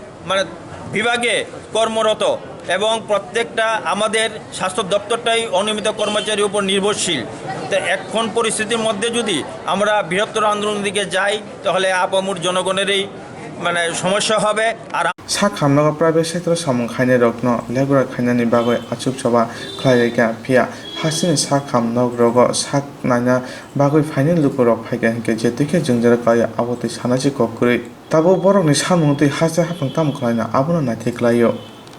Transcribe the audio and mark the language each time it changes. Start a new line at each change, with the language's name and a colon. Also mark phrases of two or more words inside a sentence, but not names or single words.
Bangla: বিভাগে কর্মরত এবং প্রত্যেকটা আমাদের স্বাস্থ্য দপ্তরটাই অনিয়মিত কর্মচারীর উপর নির্ভরশীল তো এখন পরিস্থিতির মধ্যে যদি আমরা বৃহত্তর আন্দোলনের দিকে যাই তাহলে আপামর জনগণেরই সমস্যা হবে আর
Kok Borok: sak hamnaga
English: private sector
Kok Borok: samung khaine rokno legura khainani bagoi achuk choba khlaika phia hasini sak hamnog rogo sak naina bagoi final lukorok phaiga hinke jetike jungjara kaya aboti sanachi kokuri tabo borokni samung tui hasa hapang tam khlaina abuna na theklaio